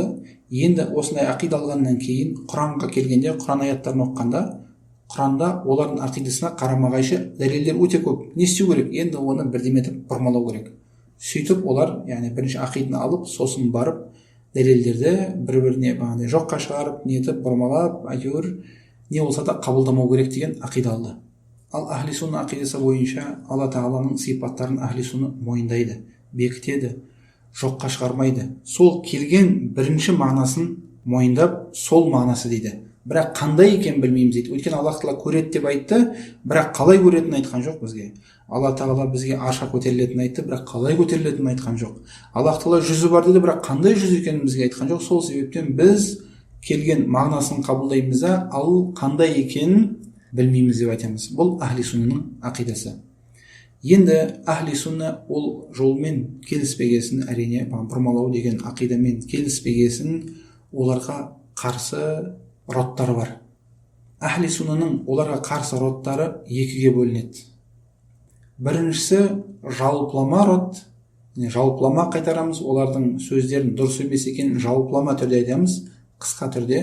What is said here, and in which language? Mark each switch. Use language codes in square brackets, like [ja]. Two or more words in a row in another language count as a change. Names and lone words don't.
[kk] Енді осындай ақида алғаннан кейін Құранға келгенде, Құран аяттарын оқығанда, Құранда олардың ақидасына қарама-қайшы дәлелдер өте көп. Не істеу керек? Енді оны бірдеме етіп бұрмалау керек. Сөйтіп олар, бірінші ақиданы алып, сосын барып дәлелдерді бір-біріне жоққа шығарып, нетіп бұрмалап, әйтеуір не болса да қабылдамау керек деген ақида алды. Ал ахли сунна ақидасы бойынша Алла Тағаланың сипаттарын ахли сунна мойындайды, бекітеді, жоққа шығармайды. Сол келген бірінші мағынасын мойындап, сол мағынасы дейді. Бірақ қандай екен білмейміз дейді. Өйткені Аллах Тағала көреді деп айтты, бірақ қалай көретінін айтқан жоқ бізге. Алла Тағала бізге аршқа көтерілетінін айтты, бірақ қалай көтерілетінін айтқан жоқ. Аллах Тағала жүзі бар деді, бірақ қандай жүз екенін бізге айтқан жоқ. Сол себептен біз келген мағынасын қабылдаймыз да, ал қандай екенін білмейміз деп айтамыз. Бұл ахли суннаның ақидасы. Енді ахли сунна ол жолмен келіспегесін, әрине бұрмалау деген ақидамен келіспегесін, оларға қарсы роттары бар. Ахли суннаның оларға қарсы роттары екіге бөлінеді. Біріншісі жалпылама рот, жалпылама қайтарамыз, олардың сөздерін дұрыс емес екенін жалпылама түрде айтамыз, қысқа түрде.